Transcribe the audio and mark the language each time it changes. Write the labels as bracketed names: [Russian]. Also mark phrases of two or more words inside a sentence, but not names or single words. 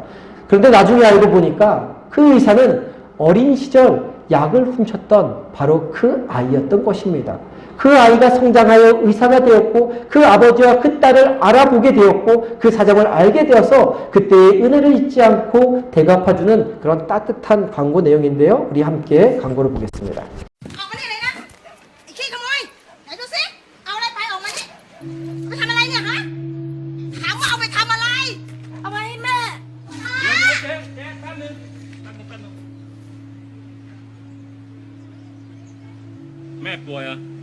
[Korean] 그런데 나중에 알고 보니까 그 의사는 어린 시절 약을 훔쳤던 바로 그 아이였던 것입니다. 그 아이가 성장하여 의사가 되었고 그 아버지와 그 딸을 알아보게 되었고 그 사정을 알게 되어서 그때의 은혜를 잊지 않고 대갚아주는 그런 따뜻한 광고 내용인데요. 우리 함께 광고를 보겠습니다. [Thai] ออกมานี่เลยนะไอ้ขี้ขโมยไหนดูสิเอาอะไรไปออกมานี่ไปทำอะไรเนี่ยฮะถามว่าเอาไปทำอะไรเอาไปให้แม่ฮะ เจ๊แป๊บนึงแม่ป่วยเหรอ